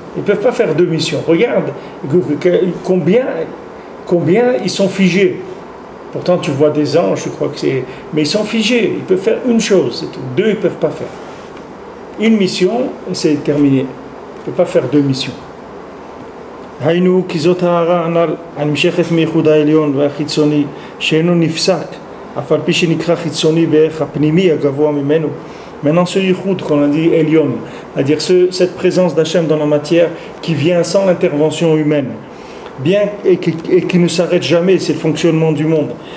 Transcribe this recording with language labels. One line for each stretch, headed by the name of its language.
French: Ils ne peuvent pas faire deux missions. Regarde combien ils sont figés. Pourtant, tu vois des anges, je crois que c'est... Mais ils sont figés. Ils peuvent faire une chose, c'est tout. Deux, ils ne peuvent pas faire. Une mission, et c'est terminé. Ils ne peuvent pas faire deux missions.
Hebrew: היינו כי זאת ההערה הנ"ל הנמשכת מייחוד העליון והחיצוני שאינו נפסק אף על פי שנקרא חיצוני בערך הפנימי הגבוה ממנו.
French: Maintenant, ce yichud qu'on a dit Elion, c'est-à-dire cette présence d'Hachem dans la matière qui vient sans l'intervention humaine, bien et qui ne s'arrête jamais, c'est le fonctionnement du monde.